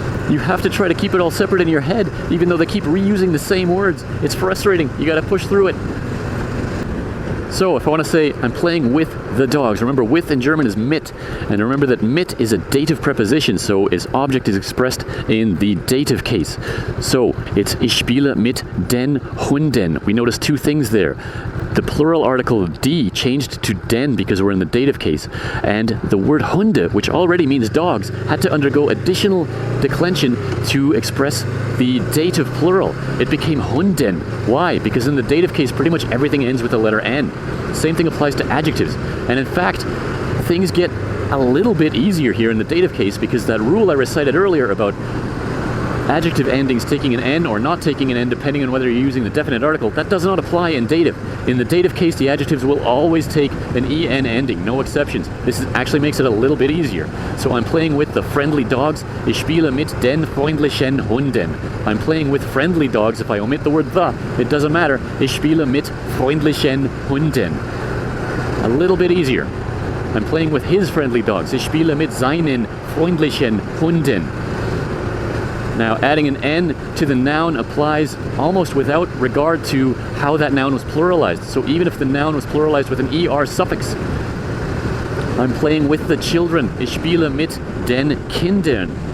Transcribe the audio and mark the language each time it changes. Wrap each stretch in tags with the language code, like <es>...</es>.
<en>You have to try to keep it all separate in your head, even though they keep reusing the same words. It's frustrating. You gotta push through it. So if I want to say I'm playing with the dogs, remember with in German is mit, and remember that mit is a dative preposition, so its object is expressed in the dative case.</en> <de>So it's ich spiele mit den Hunden.</de> <en>We notice two things there. The plural article die changed to den because we're in the dative case, and the word Hunde, which already means dogs, had to undergo additional declension to express the dative plural. It became Hunden. Why? Because in the dative case pretty much everything ends with the letter N. Same thing applies to adjectives. And in fact, things get a little bit easier here in the dative case because that rule I recited earlier about adjective endings taking an N or not taking an N depending on whether you're using the definite article, that does not apply in dative. In the dative case, the adjectives will always take an EN ending, no exceptions. This actually makes it a little bit easier. So I'm playing with the friendly dogs.</en> <de>Ich spiele mit den freundlichen Hunden.</de> <en>I'm playing with friendly dogs. If I omit the word the, it doesn't matter.</en> <de>Ich spiele mit freundlichen Hunden.</de> <en>A little bit easier. I'm playing with his friendly dogs.</en> <de>Ich spiele mit seinen freundlichen Hunden.</de> <en>Now, adding an N to the noun applies almost without regard to how that noun was pluralized. So even if the noun was pluralized with an ER suffix, I'm playing with the children.</en> <de>Ich spiele mit den Kindern.</de>